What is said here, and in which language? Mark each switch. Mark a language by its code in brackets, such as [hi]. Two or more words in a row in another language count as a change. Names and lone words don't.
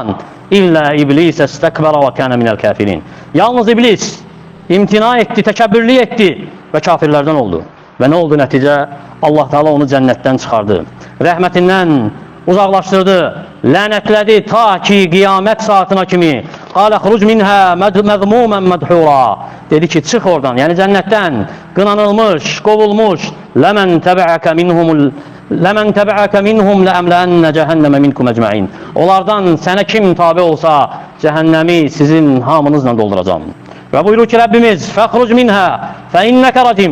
[ar] إلا إبليس استكبر وكان من الكافرين. [az] Yalnız iblis imtina etdi, təkəbbürlük etdi və kafirlərdən oldu. Və nə oldu nəticə? Allah Taala onu cənnətdən çıxardı. Rəhmətindən uzaqlaşdırdı, lənətlədi ta ki qiyamət saatına kimi [ar] قال اخرج منها مذموما مدحورا. [az] Dedi ki çıx oradan, yəni cənnətdən qınanılmış, qovulmuş. [ar] لمن تبعك منهم لأملأن جهنم منكم أجمعين. [az] Onlardan sənə kim tabi olsa cəhənnəmi sizin hamınızla dolduracağım. Və buyurur ki Rəbbimiz [ar] فاخرج منها فإنك رجيم.